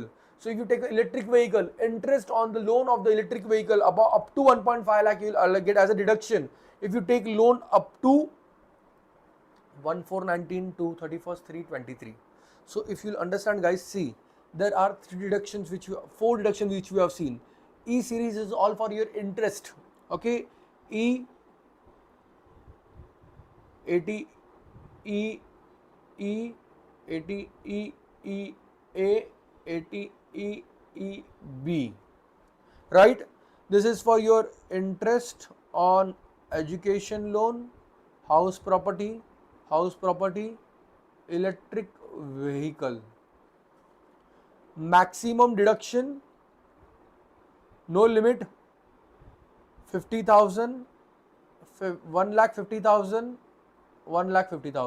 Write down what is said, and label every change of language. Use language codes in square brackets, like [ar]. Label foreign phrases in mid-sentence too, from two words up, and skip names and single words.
[en] So if you take an electric vehicle, interest on the loan of the electric vehicle about up to 1.5 lakh you will get as a deduction. If you take loan up to 1/4/19 to 31st 3/23. So if you understand, guys, see there are four deductions which we have seen. E series is all for your interest. Okay, E 80 E E 80 E E A 80 E E B, right? This is for your interest on education loan, house property, electric vehicle. Maximum deduction, no limit, 50,000, 1,50,000, 1,50,000.